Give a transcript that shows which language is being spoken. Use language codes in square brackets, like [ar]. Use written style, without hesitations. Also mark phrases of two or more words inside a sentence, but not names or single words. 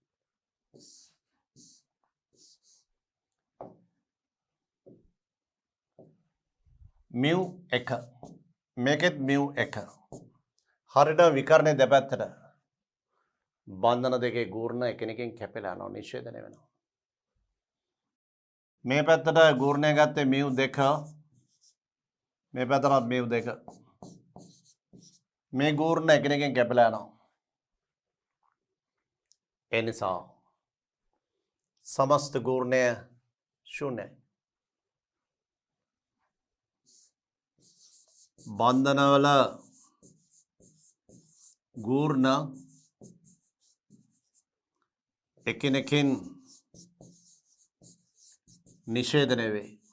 [si] μ1 මේකෙත් μ1 හරියට විකර්ණයේ දෙපැත්තට බන්ධන දෙකේ ගූර්ණ එකිනෙකින් කැපිලා යනවා නිෂේධනය වෙනවා. මේ පැත්තට ගූර්ණය ගත්තේ μ2 මේ පැත්තට μ2 මේ ගූර්ණ එකිනෙකින් කැපිලා යනවා. ඒ නිසා සමස්ත ගූර්ණය ශූන්‍ය. බන්ධනවල ගූර්ණ එකිනෙකින් නිෂේධනය වේ.